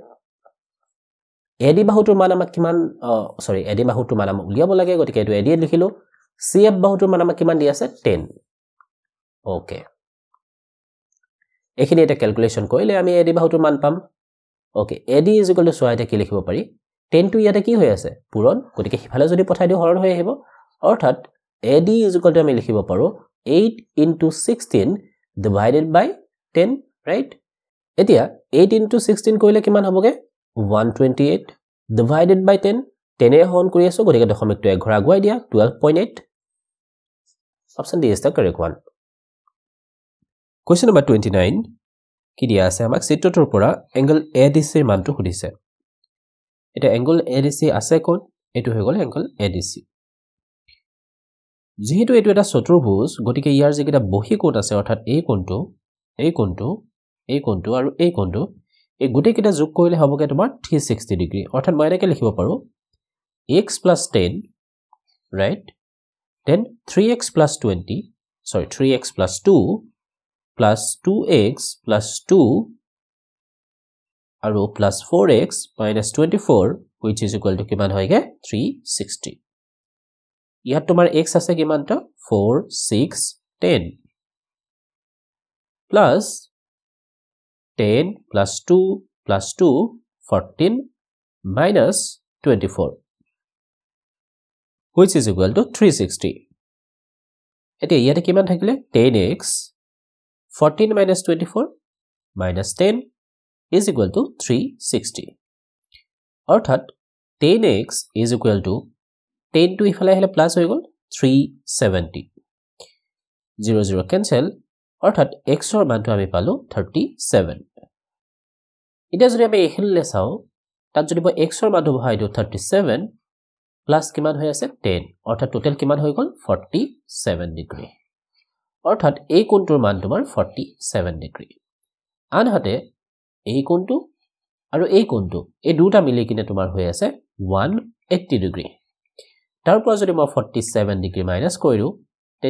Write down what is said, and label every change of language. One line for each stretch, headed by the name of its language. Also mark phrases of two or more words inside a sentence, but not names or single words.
Assamese: AD বাহুটোৰ মান আমাক কিমান AD বাহুটোৰ মান আমাক উলিয়াব লাগে গতিকে এটো AD লিখিলো CF বাহুটোৰ মান আমাক কিমান দিয়া আছে 10 ওকে এখিনি এটা ক্যালকুলেশন কৰিলে আমি AD বাহুটোৰ মান পাম ওকে AD = সোয়াইতে কি লিখিব পাৰি 10 টো ইয়াতে কি হৈ আছে পূৰণ গতিকে হিফালে যদি পঠাই দিও হৰণ হৈ আহিব অৰ্থাৎ AD = আমি লিখিব পাৰো 8 * 16
English: divided by 10 right
Assamese: এতিয়া 8 * 16 কৰিলে কিমান হবগে 128
English: divided by 10
Assamese: 10 এ হৰণ কৰি আছো গতিকে দশমিকটো এক ঘৰ আগুৱাই দিয়া 12.8
English: option D is the correct one Question number 29
Assamese: কি দিয়া আছে আমাক চিত্ৰটোৰ পৰা এংগল ADC ৰ মানটো সুধিছে এটা এংগল ADC আছে কোন এটো হৈ গল এংগল ADC যেহেতু এটো এটা চতুৰ্ভুজ গতিকে ইয়াৰ যেটা বহি কোণ আছে অৰ্থাৎ এই কোণটো এই কোণটো এই কোণটো আৰু এই কোণটো এই গুটেই কিটা যোগ কৰিলে হবগে তোমাৰ 360 ডিগ্ৰী অৰ্থাৎ মই এনেকৈ লিখিব পাৰো x + 10
English: right then 3x + 20 sorry 3x + 2 plus 2x plus 2
Assamese: আৰু
English: plus 4x minus 24 which is equal to
Assamese: কিমান হয়গে 360 ইয়াত তোমাৰ x আছে কিমানটা 4 6 10
English: plus 10 plus 2 plus 2 14 minus 24 which is equal to 360
Assamese: এতিয়া ইয়াতে কিমান থাকিলে
English: 10x 14 minus 24 minus 10 is equal to 360.
Assamese: অর্থাৎ 10x
English: is equal to 10 to
Assamese: ইফালে আহিলে প্লাস হৈ গল 370. 0 0 cancel অর্থাৎ x ৰ মানটো আমি পালো 37. এটা যদি আমি এখিলে চাও তাত যদি মই x ৰ মানটো বহাই দিও 37 প্লাস কিমান হৈ আছে 10 অর্থাৎ টোটাল কিমান হৈ গল 47 ডিগ্ৰী অৰ্থাৎ এই কোণটোৰ মান তোমাৰ 47 ডিগ্ৰী আনহাতে এই কোণটো আৰু এই কোণটো এই দুটা মিলি কিনে তোমাৰ হৈ আছে 180 ডিগ্ৰী তাৰ পৰা যদি মই 47 ডিগ্ৰী মাইনাস কৰিও তেতিয়া